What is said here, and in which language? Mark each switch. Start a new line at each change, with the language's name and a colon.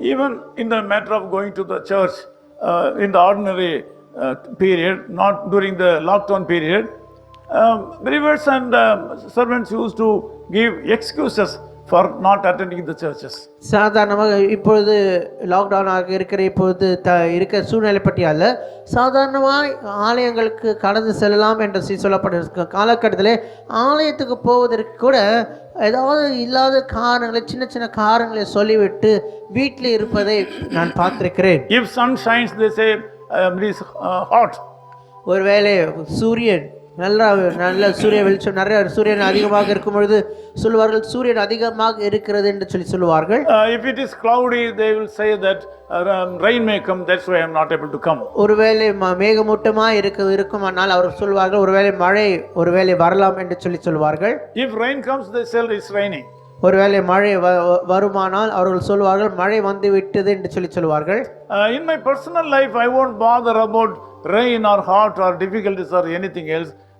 English: Even in the matter of going to the church in the ordinary period, not during the lockdown period, believers and servants used to give excuses for not attending the churches.
Tamil: சாதாரணமாக இப்பொழுது லாக்டவுனாக இப்பொழுது இருக்கிற சூழ்நிலை பற்றி அல்ல, சாதாரணமாக ஆலயங்களுக்கு கடந்து செல்லலாம் என்று சொல்லப்பட்ட காலகட்டத்தில் ஆலயத்துக்கு போவதற்கு கூட ஏதாவது இல்லாத காரணங்களை சின்ன காரணங்களை சொல்லிவிட்டு வீட்டில் இருப்பதை நான் பார்த்திருக்கிறேன்.
English: If sun shines, they say it is hot.
Tamil: ஒருவேளை சூரியன் நல்ல சூரிய வெளிச்சம் நிறைய சூரியன் அதிகமாக இருக்கும் பொழுது சொல்வார்கள் சூரியன் அதிகமாக இருக்கிறது என்று சொல்லுவார்கள்.
English: If it is cloudy, they will say that rain may come, that's why I am not able to come.
Tamil: ஒருவேளை மேகமூட்டமாக இருக்குமானால் அவர் சொல்வார்கள் ஒருவேளை வரலாம் என்று சொல்வார்கள்.
English: If rain comes, they say it's raining.
Tamil: ஒருவேளை மழை வருமானால் அவர்கள் சொல்வார்கள் மழை வந்து விட்டது என்று சொல்வார்கள்.
English: In my personal life, I won't bother about rain or hot or difficulties or anything else.